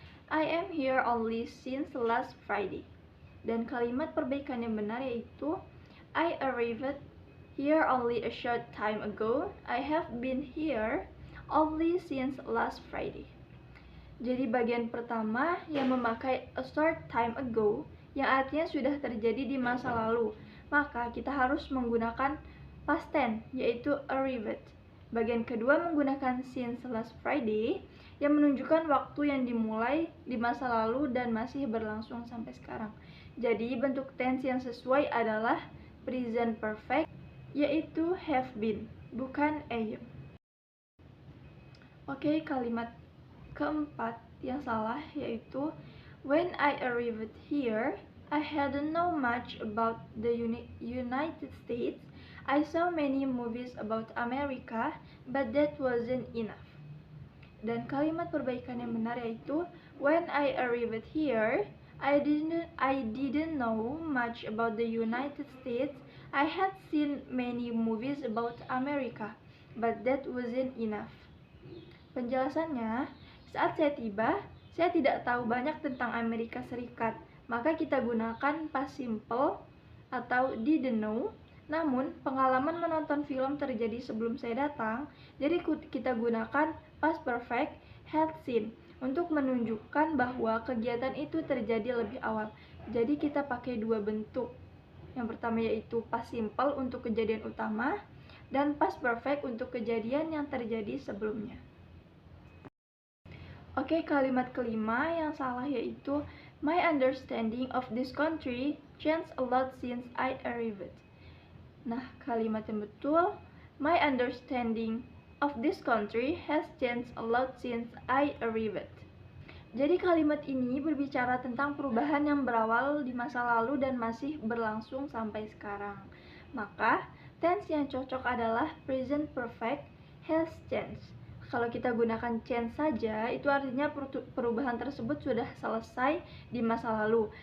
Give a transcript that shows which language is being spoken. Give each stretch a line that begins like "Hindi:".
English: I am here only since last Friday.
Indonesian: Dan kalimat perbaikan yang benar yaitu
English: I arrived here only a short time ago. I have been here only since last Friday.
Indonesian: Jadi bagian pertama yang memakai a short time ago yang artinya sudah terjadi di masa lalu, maka kita harus menggunakan past tense yaitu arrived. Bagian kedua menggunakan since last Friday yang menunjukkan waktu yang dimulai di masa lalu dan masih berlangsung sampai sekarang. Jadi bentuk tense yang sesuai adalah present perfect yaitu have been, bukan am. Oke, kalimat keempat yang salah yaitu
English: when I arrived here, I hadn't know much about the United States. I saw many movies about America, but that wasn't enough.
Indonesian: Dan kalimat perbaikan yang benar yaitu
English: when I arrived here, I didn't know much about the United States. I had seen many movies about America, but that wasn't enough.
Indonesian: Penjelasannya, saat saya tiba, saya tidak tahu banyak tentang Amerika Serikat, maka kita gunakan past simple atau didn't know. Namun, pengalaman menonton film terjadi sebelum saya datang, jadi kita gunakan past perfect had seen untuk menunjukkan bahwa kegiatan itu terjadi lebih awal. Jadi kita pakai dua bentuk. Yang pertama yaitu past simple untuk kejadian utama dan past perfect untuk kejadian yang terjadi sebelumnya. Oke, kalimat kelima yang salah yaitu
English: my understanding of this country changed a lot since I arrived.
Indonesian: Nah, kalimat yang betul,
English: my understanding of this country has changed a lot since I arrived.
Indonesian: Jadi kalimat ini berbicara tentang perubahan yang berawal di masa lalu dan masih berlangsung sampai sekarang. Maka, tense yang cocok adalah present perfect has changed. Kalau kita gunakan change saja, itu artinya perubahan tersebut sudah selesai di masa lalu.